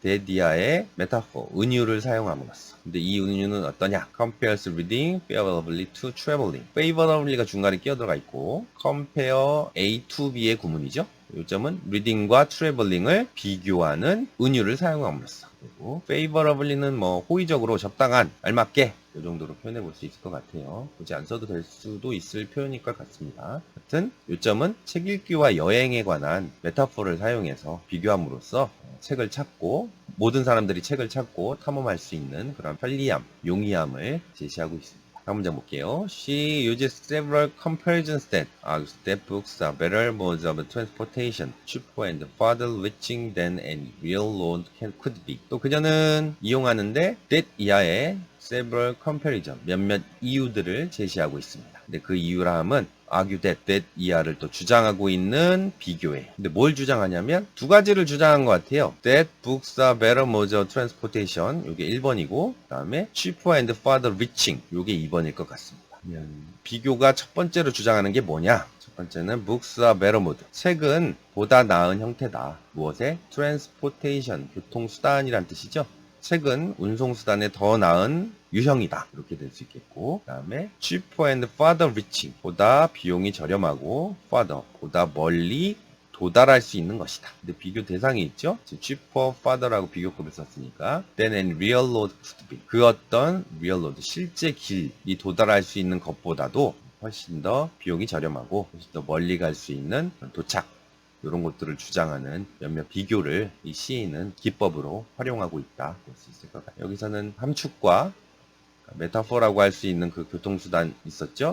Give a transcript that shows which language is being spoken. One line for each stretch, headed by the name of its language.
Korean: 대디아의 metaphor, 은유를 사용함으로써. 근데 이 은유는 어떠냐?
English: compares reading favorably to traveling.
Korean: favorably가 중간에 끼어들어가 있고 compare A to B의 구문이죠. 요점은 reading과 traveling을 비교하는 은유를 사용함으로써. 그리고 favorably는 뭐 호의적으로 적당한, 알맞게 이 정도로 표현해 볼 수 있을 것 같아요. 굳이 안 써도 될 수도 있을 표현일 것 같습니다. 하여튼 요점은 책 읽기와 여행에 관한 메타포를 사용해서 비교함으로써 책을 찾고 모든 사람들이 책을 찾고 탐험할 수 있는 그런 편리함, 용이함을 제시하고 있습니다. 다음 문장 볼게요.
English: She uses several comparisons that argue that books are better modes of transportation, cheaper and farther reaching than any real road could be.
Korean: 또 그녀는 이용하는데 that 이하의 several comparison, 몇몇 이유들을 제시하고 있습니다. 근데 그 이유라 함은 argue that 이하를 또 주장하고 있는 비교예요. 근데 뭘 주장하냐면 두 가지를 주장한 것 같아요.
English: That books are better modes of transportation,
Korean: 이게 1번이고 그 다음에
English: cheaper and farther reaching,
Korean: 이게 2번일 것 같습니다. 비교가 첫 번째로 주장하는 게 뭐냐? 첫 번째는
English: books are better mode,
Korean: 책은 보다 나은 형태다. 무엇에? transportation, 교통수단이란 뜻이죠. 책은 운송수단에 더 나은 유형이다. 이렇게 될 수 있겠고, 그 다음에
English: cheaper and farther reaching,
Korean: 보다 비용이 저렴하고 farther, 보다 멀리 도달할 수 있는 것이다. 근데 비교 대상이 있죠?
English: cheaper, farther라고
Korean: 비교급을 썼으니까
English: than any real road could be.
Korean: 그 어떤 real road, 실제 길이 도달할 수 있는 것보다도 훨씬 더 비용이 저렴하고 훨씬 더 멀리 갈 수 있는 도착, 이런 것들을 주장하는 몇몇 비교를 이 시인은 기법으로 활용하고 있다 볼 수 있을 것 같아요. 여기서는 함축과 메타포라고 할 수 있는 그 교통수단 있었죠.